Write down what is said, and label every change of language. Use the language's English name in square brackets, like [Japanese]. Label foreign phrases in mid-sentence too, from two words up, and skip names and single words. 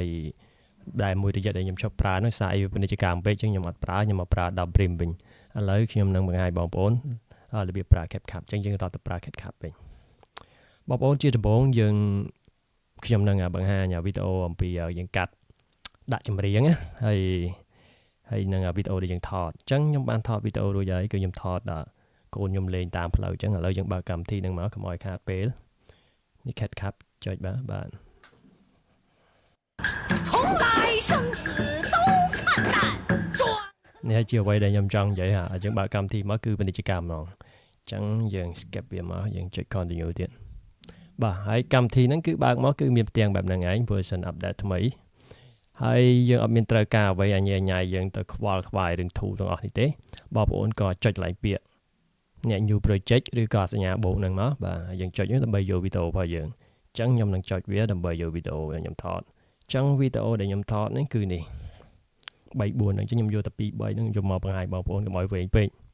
[Khmer] ដែលមួយរយៈដែលខ្ញុំឈប់ប្រើនោះសារអីពាណិជ្ជកម្មពេកអញ្ចឹងខ្ញុំអត់ប្រើខ្ញុំមកប្រើ Adobe Prim វិញឥឡូវខ្ញុំនឹងបង្ហាញបងប្អូនរបៀបប្រើ CapCut អញ្ចឹងយើងរត់ទៅប្រើ CapCut វិញបងប្អូនជាដំបូងយើងខ្ញុំនឹងបង្ហាញវីដេអូអំពីយើងកាត់ដាក់ចម្រៀងណាហើយនឹងវីដេអូដែលយើងថតអញ្ចឹងខ្ញុំបានថតវីដេអូរួចហើយគឺខ្ញុំថតកូនខ្ញុំលេងតាមផ្លូវអញ្ចឹងឥឡូវយើងបើកកម្មវិធីនឹងមកកុំឲ្យខាតពេលនេះ CapCut ចុចបាទ [Chinese] 从来生死都看淡 [Khmer] នេះជាអ្វីដែលខ្ញុំចង់និយាយអញ្ចឹងបើកកម្មវិធីមកគឺពាណិជ្ជកម្មហ្មងអញ្ចឹងយើង skip វាមកយើងចុច continue ទៀតបាទហើយកម្មវិធីហ្នឹងគឺបើកមកគឺមានផ្ទាំងបែបហ្នឹងឯង [English] version update [Khmer] ថ្មីហើយយើងអត់មានត្រូវការអ្វីអញ្ញាញ៉ៃយើងទៅខ្វល់ខ្វាយរឿងធូរទាំងអស់នេះទេបងប្អូនក៏ចុចឡើងពាក្យអ្នក [English] new project [Khmer] ឬក៏សញ្ញាបូកហ្នឹងមកបាទយើងចុចហ្នឹងដើម្បីយកវីដេអូរបស់យើងអញ្ចឹងខ្ញុំនឹងចុចវាដើម្បីយកវីដេអូដែលខ្ញុំថតចឹងវីដេអូដែលខ្ញុំថតនេះគឺនេះ3 4ហ្នឹងខ្ញុំយកតែ2 3ហ្នឹងយកមកបង្ហាញបងប្អូនកុំឲ្យវែងពេក